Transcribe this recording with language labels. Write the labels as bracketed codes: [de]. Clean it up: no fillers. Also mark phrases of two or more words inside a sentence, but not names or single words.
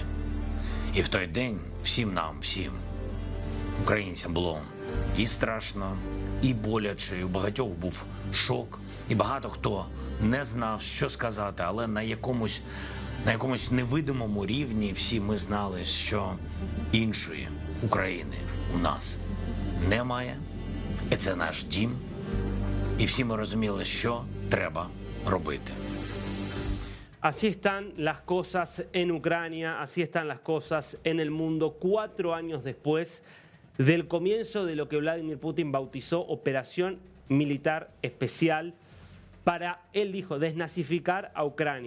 [uk] І в той день всім нам, всім українцям було і страшно, і боляче, і у багатьох був шок, і багато хто не знав, що сказати, але на якомусь невидимому рівні всі ми знали, що іншої України у нас немає, і це наш дім, і всі ми розуміли, що треба робити. [es] Así están las cosas en Ucrania, así están las cosas en el mundo 4 años después del comienzo de lo que Vladimir Putin bautizó Operación Militar Especial para, él dijo, desnazificar a Ucrania.